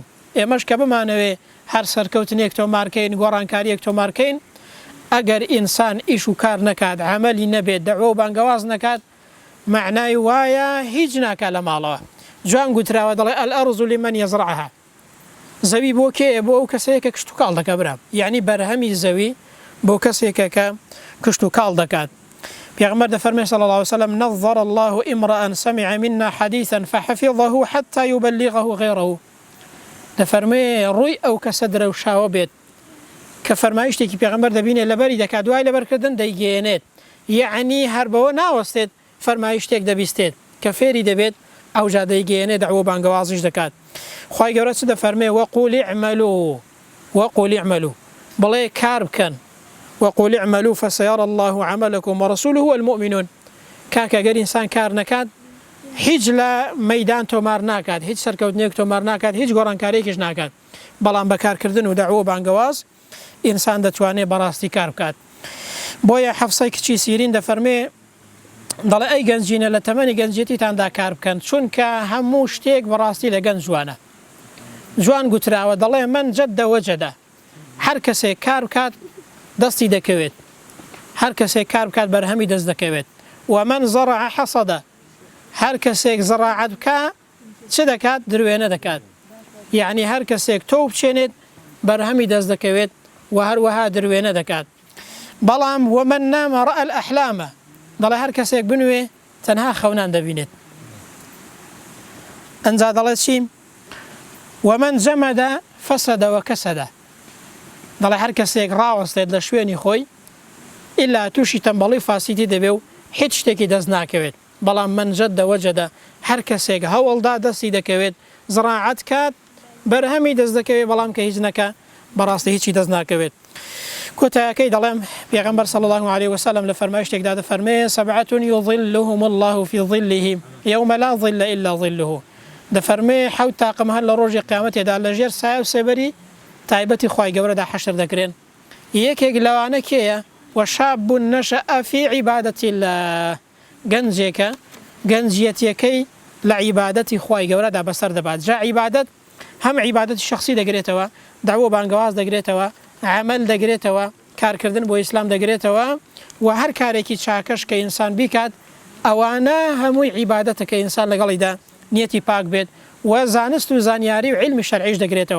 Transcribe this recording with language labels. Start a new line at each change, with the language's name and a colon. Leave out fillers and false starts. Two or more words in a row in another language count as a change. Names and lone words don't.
Central Kurdish: ئێمەش کە بمانەوێ هەر سەرکەوتنێک تۆمارکەین، گۆڕانکاریەک تۆمارکەین، ئەگەر ئینسان ئیش و کار نەکات، عەمەلی نەبێت، دەعوە و بانگەواز نەکات، معنای وایە هیچ ناکات لە ماڵەوە. جوان گوتراوە دەڵێ
Arabic: ئەلئەرض لمن یەزرعها،
Central Kurdish: زەوی بۆ کێیە؟ بۆ ئەو کەسەیە کە کشت و کاڵ دەکات. برام یعنی بەرهەمی زەوی بۆ کەسێکە کە کشت و کاڵ دەکات. پێغەمبەر دەفەرمێ
Arabic: صلی الله عليه وسلم نظر الله امرأ سمع منا حديثا فحفظه حتى يبلغه غيره.
Central Kurdish: دەفەرمێ ڕووی ئەو کەسە درەوشاوە بێت کە فەرمایشتێکی پێغەمبەر دەبینێت لەبەری دەکات، دوای لەبەرکردن دەیگەێنێت، یعنی هەر بەوە ناوەستێت فەرمایشتێک دەبیستێت کە فێری دەبێت ئەوجا دەیگەێنێت، دەعوە بانگەوازیش دەکات. خوای گەورە چ دەفەرمێ؟
Arabic: وەقول اعملوا،
Central Kurdish: بڵێ کار بکەن،
Arabic: وقل اعملوا فسيرى الله عملكم ورسوله والمؤمنون.
Central Kurdish: کاکە گەر ئینسان کار نەکات، هیچ لە مەیدان تۆمار ناکات، هیچ سەرکەوتنێک تۆمار ناکات، هیچ گۆڕانکاریەکیش ناکات. بەڵام بەکارکردن و دەعوە بانگەواز ئینسان دەتوانێت بەڕاستی کار بکات. بۆیە حەفسەی کچی سیرین دەفەرمێ دەڵێ ئەی گەنجینە لە تەمەنی گەنجێتیتاندا کار بکەن، چونکە هەموو شتێک بەڕاستی لە گەنج جوانە. جوان گوتراوە دەڵێ
Arabic: من جەدە وەجەدە،
Central Kurdish: هەر کەسێک کار بکات دەستی دەکەوێت، هەر کەسێک کار بکات بەرهەمی دەست دەکەوێت.
Arabic: ومن زرع حەصەدە،
Central Kurdish: هەر کەسێک زەراعەت بکە چ دەکات؟ دروێنە دەکات. یعنی هەر کەسێک تۆ بچێنێت بەرهەمی دەست دەکەوێت و هەروەها دروێنە دەکات.
Arabic: بەڵام ومن نام رأى الأحلام،
Central Kurdish: دەڵێ هەر کەسێک بنوێ تەنها خەونان دەبینێت. ئەنجا دەڵێ چی؟
Arabic: ومن جەمەد فەسەد وەکەسەد،
Central Kurdish: دەڵێ هەر کەسێک ڕاوەستێت لە شوێنی خۆی ئیلا تووشی تەمبەڵی فاسیدی دەبێ و هیچ شتێکی دەست ناکەوێت. بەڵام
Arabic: من جەدە وەجەدە،
Central Kurdish: هەر کەسێک هەوڵدا دەستی دەکەوێت، زراعەت کات، بەرهەمی دەست دەکەوێت، بەڵام کە هیچ نەکە بەڕاستی هیچی دەست ناکەوێت. کۆتایەکەی دەڵێم پێغەمبەر
Arabic: صلی الله عليه وسلم
Central Kurdish: لە فەرمایشتێکدا دەفەرمێ
Arabic: سەبعة يظلهم الله في ظله يوم لا ظل إلا ظله.
Central Kurdish: دەفەرمێ حەوت تاقم هەر لە ڕۆژی قیامەتێدا لەژێر سایە و سێبەری تایبەتی خوای گەورەدا حەشر دەکرێن. یەکێک لەوانە کێیە؟
Arabic: وشاب نشأ في عبادة الله،
Central Kurdish: گەنجێکە گەنجیەتیەکەی لە عیبادەتی خوای گەورەدا بەسەر دەبات. جا عیبادەت هەم عیبادەتی شخصی دەگرێتەوە، دەعوە بانگەواز دەگرێتەوە، عەمەل دەگرێتەوە، کارکردن بۆ ئیسلام دەگرێتەوە، و هەر کارێکی چاکەش کە ئینسان بیکات ئەوانە هەمووی عیبادەتە کە ئینسان لەگەڵیدا نیەتی پاک بێت و زانست و زانیاری و علمی شەرعیش دەگرێتەوە.